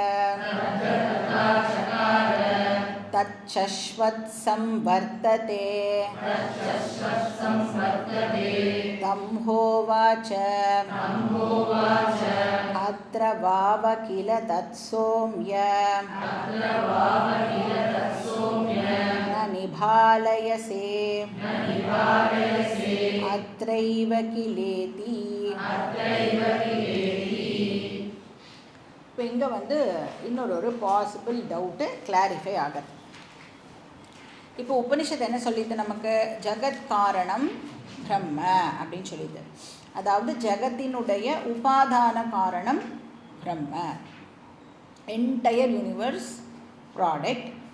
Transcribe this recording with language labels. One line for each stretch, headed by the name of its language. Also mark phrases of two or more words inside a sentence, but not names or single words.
Sanskrit: तच्छश्वत्संवर्तते तम्होवाच अत्र वाव किल तत्सौम्य न निभालयसे अत्रैव किलेति
Tamil: இப்போ இங்கே வந்து இன்னொரு
English: possible doubt clarify
Tamil: ஆகுது. இப்போ உபனிஷத்து என்ன சொல்லிது நமக்கு? ஜகத் காரணம் பிரம்ம அப்படின்னு சொல்லிது. அதாவது ஜகத்தினுடைய உபாதான காரணம் பிரம்ம,
English: entire universe product.